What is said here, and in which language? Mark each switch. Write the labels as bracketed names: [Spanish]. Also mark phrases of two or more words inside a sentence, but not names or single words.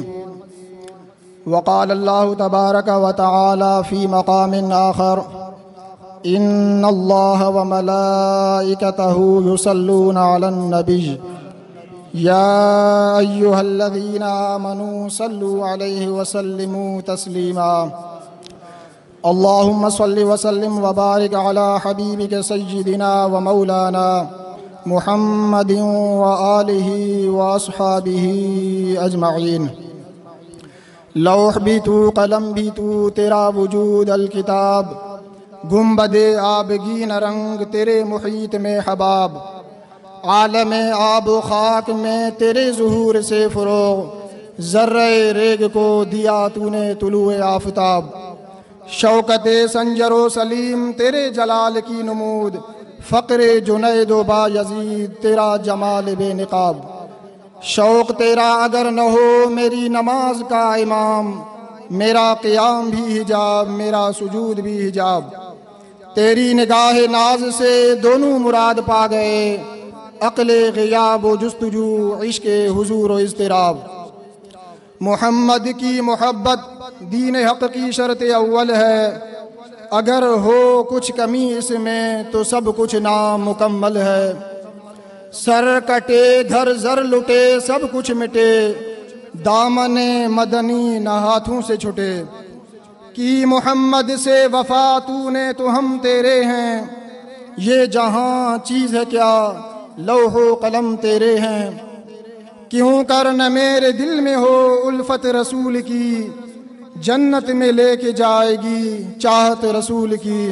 [Arabic] وقال الله تبارك وتعالى في مقام آخر: إن الله وملائكته يصلون على النبي يا أيها الذين آمنوا صلوا عليه وسلموا تسليما. اللهم صل وسلم وبارك على حبيبك سيدنا ومولانا محمد وآله وأصحابه أجمعين. [Urdu] لوح بھی تو، قلم بھی تو، تیرا وجود الکتاب، گنبد آبگین رنگ تیرے محیط میں حباب، عالم آب و خاک میں تیرے ظہور سے فروغ، ذرہ ریگ کو دیا تو نے طلوع آفتاب، شوکت سنجر و سلیم تیرے جلال کی نمود، فقر جنید و با یزید تیرا جمال بے نقاب، شوق تیرا اگر نہ ہو میری نماز کا امام، میرا قیام بھی حجاب میرا سجود بھی حجاب، تیری نگاہ ناز سے دونوں مراد پا گئے، عقل غیاب و جستجو عشق حضور و اضطراب، محمد کی محبت دین حق کی شرط اول ہے، اگر ہو کچھ کمی اس میں تو سب کچھ نامکمل ہے، سر کٹے گھر زر لٹے سب کچھ مٹے، دامن مدنی نہ ہاتھوں سے چھٹے، کی محمد سے وفا تو نے تو ہم تیرے ہیں، یہ جہاں چیز ہے کیا لوح و قلم تیرے ہیں، کیوں کر نہ میرے دل میں ہو الفت رسول کی، جنت میں لے کے جائے گی چاہت رسول کی۔